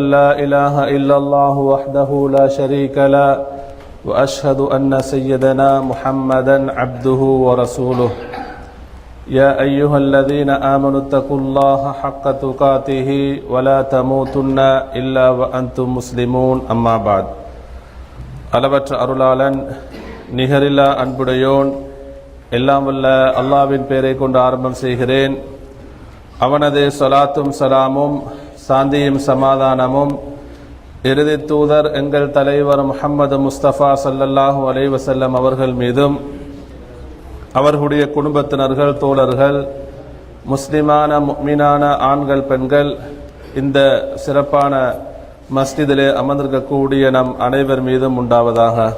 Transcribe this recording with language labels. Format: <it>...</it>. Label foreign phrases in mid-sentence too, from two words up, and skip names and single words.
<ar>لا إله إلا الله وحده لا شريك له وأشهد أن سيدنا محمدا عبده ورسوله يا أيها الذين آمنوا اتقوا الله حق تقاته ولا تموتن إلا وأنتم مسلمون أما بعد</ar> <ta>அளவற்ற அருளாளன் நிகரில்லா அன்புடையோன் எல்லாம் வல்ல அல்லாஹ்வின் பெயரை கொண்டு ஆரம்பம் செய்கிறேன். அவனது ஸலாத்தும் ஸலாமும் சாந்தியும் சமாதானமும் இறுதி தூதர் எங்கள் தலைவர் முஹம்மது முஸ்தபா</ta> <ar>صلى الله عليه وسلم</ar> <ta>அவர்கள் மீதும் அவர்களுடைய குடும்பத்தினர்கள் தோழர்கள் முஸ்லிமான முஃமினான ஆண்கள் பெண்கள் இந்த சிறப்பான மஸ்ஜிதிலே அமர்ந்திருக்கக்கூடிய நம் அனைவர் மீதும் உண்டாவதாக.</ta>